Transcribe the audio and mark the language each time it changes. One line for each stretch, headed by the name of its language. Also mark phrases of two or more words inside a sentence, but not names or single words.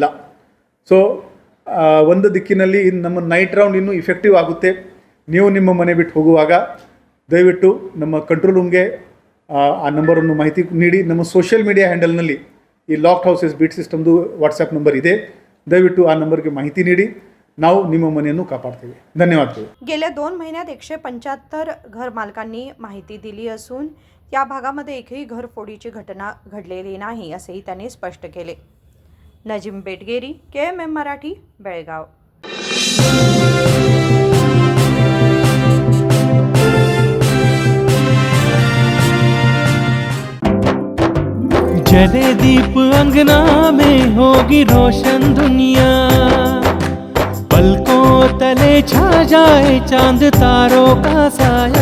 Kannada: ಸೊ ಒಂದು ದಿಕ್ಕಿನಲ್ಲಿ ನಮ್ಮ
English: night round
Kannada: ಇನ್ನೂ ಇಫೆಕ್ಟಿವ್ ಆಗುತ್ತೆ. ನೀವು ನಿಮ್ಮ ಮನೆ ಬಿಟ್ಟು ಹೋಗುವಾಗ ದಯವಿಟ್ಟು ನಮ್ಮ
English: control room
Kannada: ಆ ನಂಬರನ್ನು ಮಾಹಿತಿ ನೀಡಿ. ನಮ್ಮ
English: social media handle
Kannada: ಈ
English: locked houses beat system WhatsApp number
Kannada: ಇದೆ. ದಯವಿಟ್ಟು ಆ ನಂಬರ್ಗೆ ಮಾಹಿತಿ ನೀಡಿ. ನಾವು ನಿಮ್ಮ ಮನೆಯನ್ನು ಕಾಪಾಡ್ತೀವಿ. ಧನ್ಯವಾದಗಳು.
Marathi: गेल्या 2 महिन्यात 175 घरमालकांनी माहिती दिली असून या भागामध्ये एकही घरफोडीची घटना घडलेली नाही, असेही त्यांनी स्पष्ट केले. नजीम बेटगेरी, KMM मराठी, बेळगाव.
Hindi: जले दीप अंगना में होगी रोशन दुनिया, पलकों तले छा जाए चांद तारों का साया,